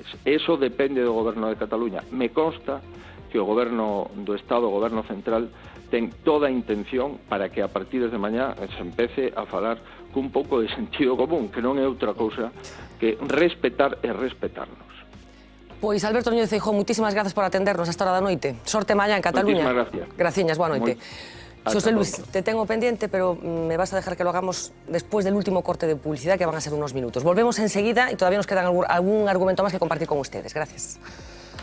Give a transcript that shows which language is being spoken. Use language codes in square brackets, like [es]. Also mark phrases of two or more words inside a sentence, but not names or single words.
[gl] Eso depende do Goberno de Cataluña. Me consta que o Goberno do Estado, o Goberno Central, ten toda a intención para que a partir de mañá se empece a falar cun pouco de sentido común, que non é outra cousa que respetar e respetarnos. [es] Pois Alberto Núñez Feijóo, muchísimas gracias por atendernos a esta hora [gl] da noite. Sorte mañá en Cataluña. [es] Muchísimas gracias. [gl] Graciñas, boa noite. [es] Xosé Luis, te tengo pendiente, pero me vas a dejar que lo hagamos después del último corte de publicidad, que van a ser unos minutos. Volvemos enseguida y todavía nos quedan algún argumento más que compartir con ustedes. Gracias.